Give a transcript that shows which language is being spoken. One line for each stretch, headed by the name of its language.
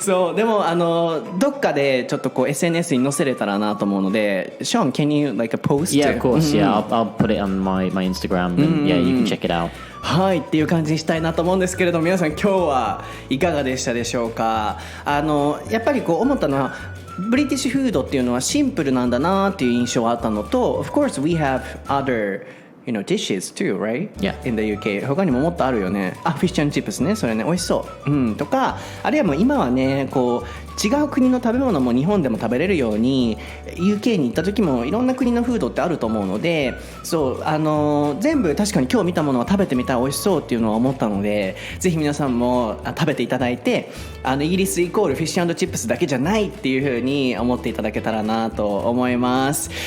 Japanese: そうでもどっかでちょっとこう SNS に載せれたらなと思うので、
English: Sean, can you like post? Yeah, of course. Yeah, I'll put it on my Instagram, and yeah, you can check it out.
Japanese: はいっていう感じにしたいなと思うんですけれども、皆さん今日はいかがでしたでしょうか。やっぱりこう思ったのは、ブリティッシュフードっていうのはシンプルなんだなっていう印象があったのと、
English: Of course we have other dishes too, right? Yeah. In the UK
Japanese: 他にももっとあるよね。フィッシュ&チップスね、それね美味しそう、とか、あるいはもう今はねこう違う国の食べ物も日本でも食べれるように UK に行った時もいろんな国のフードってあると思うので、そう全部確かに今日見たものは食べてみたら美味しそうっていうのは思ったので、ぜひ皆さんも食べていただいて、イギリスイコールフィッシュ&チップスだけじゃないっていう風に思っていただけたらなと思います。